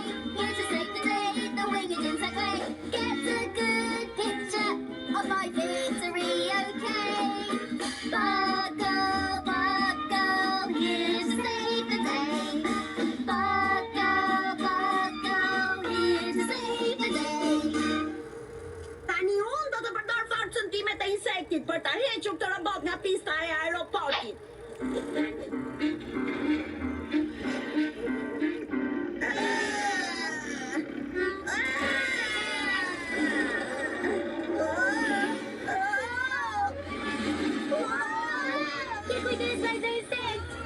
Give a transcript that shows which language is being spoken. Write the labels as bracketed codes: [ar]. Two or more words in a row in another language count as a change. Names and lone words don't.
[en] Here to save the day, the winged insect way. Get a good picture of my victory, okay? Bug girl, here to save the day. Bug girl, here to save the day. [sq] Tani unë do të përdor forcën time të insektit për ta hequr këtë robot nga pista e aeroportit. Ke kujdes vajza insekt.